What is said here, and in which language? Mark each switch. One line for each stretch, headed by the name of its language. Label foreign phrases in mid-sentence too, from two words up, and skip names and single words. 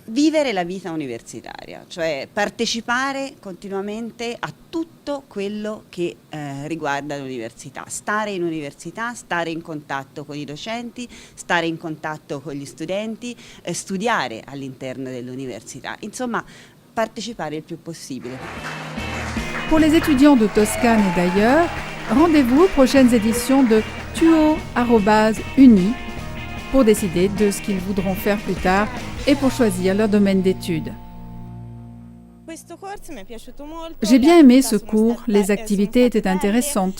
Italian: Vivere la vita universitaria, cioè partecipare continuamente a tutto quello che riguarda l'università, stare in università, stare in contatto con i docenti, stare in contatto con gli studenti, studiare all'interno dell'università, insomma partecipare il più possibile.
French: Pour les étudiants de Toscane et d'ailleurs, Rendez-vous aux prochaines éditions de tuo@uni pour décider de ce qu'ils voudront faire plus tard et pour choisir leur domaine d'études. J'ai bien aimé ce cours, les activités étaient intéressantes.